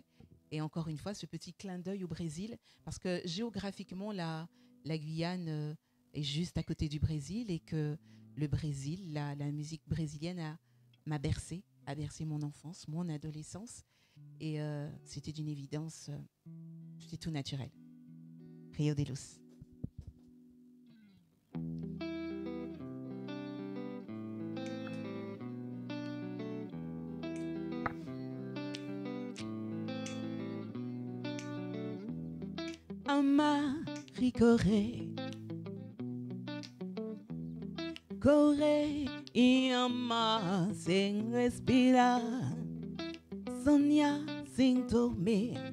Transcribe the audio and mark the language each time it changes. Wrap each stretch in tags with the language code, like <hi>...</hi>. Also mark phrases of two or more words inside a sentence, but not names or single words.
<fr>Et encore une fois, ce petit clin d'œil au Brésil. Parce que géographiquement, la Guyane est juste à côté du Brésil. Et que le Brésil, la musique brésilienne m'a bercé, a bercé mon enfance, mon adolescence. Et c'était d'une évidence, c'était tout naturel. Rio de Luz.</fr> <pt>Amari corre, corre e amar sem respirar, sonhar sem dormir,</pt>